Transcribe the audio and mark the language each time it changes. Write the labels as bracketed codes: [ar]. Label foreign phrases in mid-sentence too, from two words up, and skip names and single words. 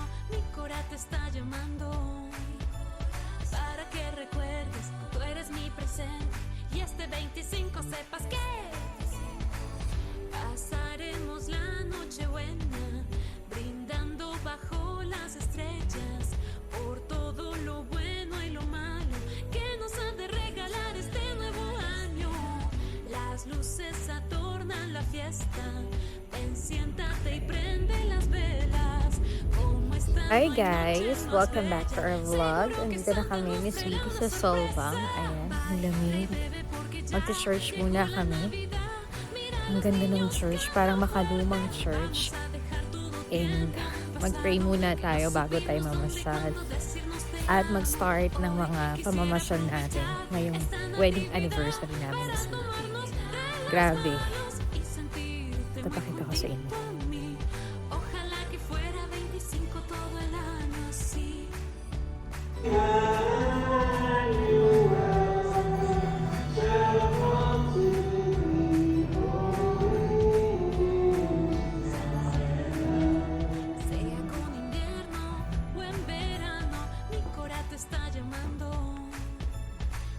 [es] Mi cora te está llamando para que recuerdes, tú eres mi presente y este 25 sepas que pasaremos la noche buena, brindando bajo las estrellas por todo lo bueno y lo malo que nos ha de regalar este nuevo año. Las luces adornan la fiesta, ven, siéntate y prende las velas. Como esta [en] Hi guys! Welcome back to our vlog. [tl] Andito na kami ni Sweetie sa Solbang. Ayan, ang lamig. Mag-church muna kami. Ang ganda ng church, parang makalumang church. And mag-pray muna tayo bago tayo mamasyal. At mag-start ng mga pamamasyal natin ngayong [en] wedding anniversary [tl] namin ni Sweetie. Grabe. Papakita ko sa inyo. [es] ojalá que fuera 25 todo el año así. Sea con invierno o en verano, mi cora te está llamando